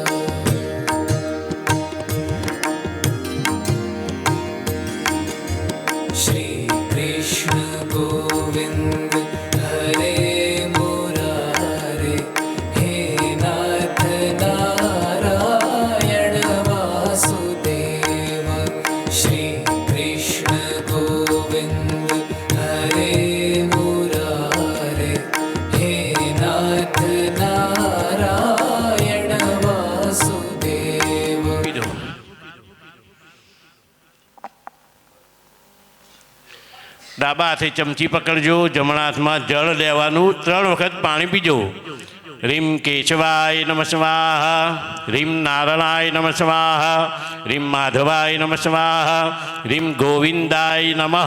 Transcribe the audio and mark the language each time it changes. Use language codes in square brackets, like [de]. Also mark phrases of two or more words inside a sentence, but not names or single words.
[sa] श्री कृष्ण गोविंद हरे मुरारे, हे नाथ नारायण वासुदेव। श्री कृष्ण गोविंद हरे मुरारे, हे नाथ नारायण वासुदेव। [gu] ડાબા હાથે ચમચી પકડજો, જમણા હાથમાં જળ લેવાનું, 3 વખત પાણી પીજો. [sa] रीम केशवाय नमः स्वाहा, रीम नारायणाय नमः स्वाहा, रीम माधवाय नमः स्वाहा, रीम गोविंदाय नमः.